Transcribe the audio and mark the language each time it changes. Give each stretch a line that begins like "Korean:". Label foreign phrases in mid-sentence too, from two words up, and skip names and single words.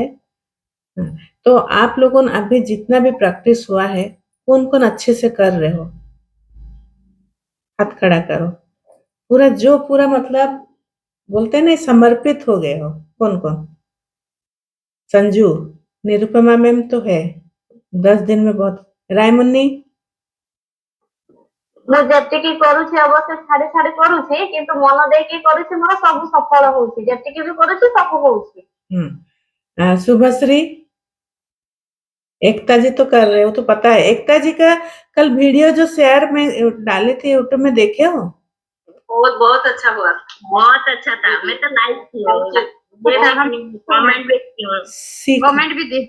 Hindi: तो आप लोगों ने अभी जितना भी प्रैक्टिस हुआ है, कौन कौन अच्छे से कर रहे हो? हाथ खड़ा करो। पूरा मतलब बोलते हैं ना, समर्पित हो गए हो। कौन कौन? संजू, निरुपमा मैम तो है, 10 दिन में बहुत। रायमुन्नी?
Odia: ମୁଁ ଯେତିକି କରୁଛି ଅବଶ୍ୟ ଛାଡି ଛାଡି କରୁଛି, କିନ୍ତୁ ମନ ଦେଇକି କରୁଛି, ମୋର ସବୁ ସଫଳ ହଉଛି, ଯେତିକି ବି କରୁଛି ସବୁ ହଉଛି।
Hindi: शुभश्री? एकता जी तो कर रहे हो, तो पता है। एकता जी का कल वीडियो जो शेयर में डाले थे यूट्यूब में, देखे हो? बहुत बहुत अच्छा हुआ, बहुत अच्छा था। मैं तो लाइक की, कमेंट भी की, कमेंट भी दी।